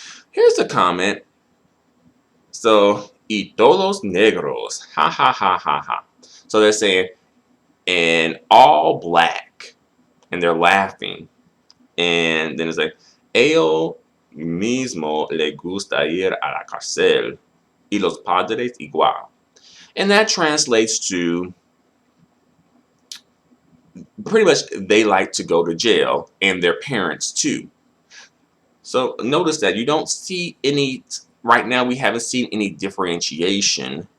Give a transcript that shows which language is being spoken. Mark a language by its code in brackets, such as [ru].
[en] Here's a comment. So, [es] y todos negros. [en] Ha ha ha ha ha. So they're saying, and all black. And they're laughing. And then it's like, [es] ellos mismo le gusta ir a la cárcel. Y los padres igual. [en] And that translates to pretty much they like to go to jail, and their parents too. So notice that you don't see any, right now we haven't seen any differentiation